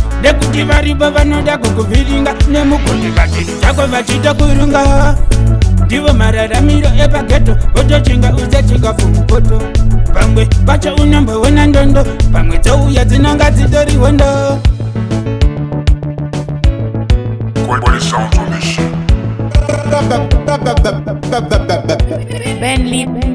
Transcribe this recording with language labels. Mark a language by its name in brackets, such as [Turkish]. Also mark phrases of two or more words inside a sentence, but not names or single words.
[Shona] Nekuti varipo vanoda kukuvhiringa. Nemukundi vanhu zvako vachitokurunga. Ndivo mararamiro epageto, votochinga uze chikafu mupoto. Pamwe pacho unomboona ndondo, pamwe dzouya dzinonga dzitori hondo. [English] What, what is sounds on this shit? Bentley.